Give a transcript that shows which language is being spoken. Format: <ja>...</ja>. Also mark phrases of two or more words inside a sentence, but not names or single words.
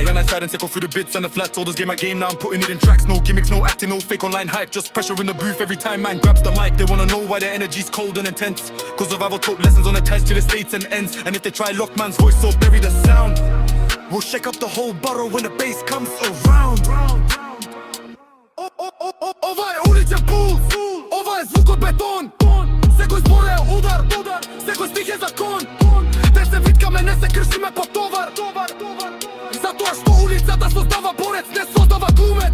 <en>When I tried and take off through the bits and the flats, all this game I game now I'm putting it in tracks. No gimmicks, no acting, no fake online hype, just pressure in the booth every time man grabs the mic. They wanna know why their energy's cold and intense, cause survival taught lessons on the ties to the states and ends. And if they try lock man's voice so bury the sound, we'll shake up the whole borough when the bass comes around.</en> <mk>Ова е уличен пулс, ова е звукобетон. Секој збор е удар, секој стих е закон. Не се виткаме, не се кршиме по товар, затоа што улицата создава борец, не создава глумец.</mk>